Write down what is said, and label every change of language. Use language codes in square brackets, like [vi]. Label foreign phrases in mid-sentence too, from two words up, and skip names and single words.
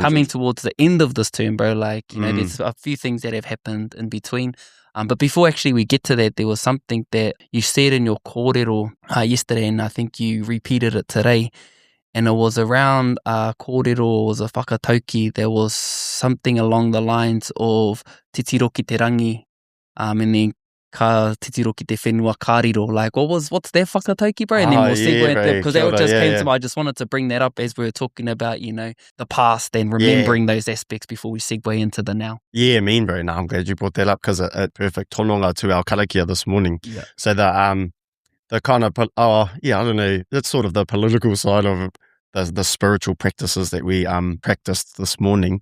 [en] Coming towards the end of this term, bro, like, there's a few things that have happened in between. But before actually we get to that, there was something that you said in your kōrero yesterday, and I think you repeated it today. And it was around kōrero, was a whakatauki. There was something along the lines of [mi] te tiro ki te rangi, and then ka te tiro ki te whenua kāriro. [en] Like, what's that whakatauki, bro? And then we'll segue into, because that just came to me. I just wanted to bring that up as we were talking about, the past and remembering those aspects before we segue into the now. Yeah, mean, bro. No, I'm glad you brought that up because it perfect tononga to our karakia this morning. Yeah. So the kind of, I don't know, it's sort of the political side of the spiritual practices that we practiced this morning.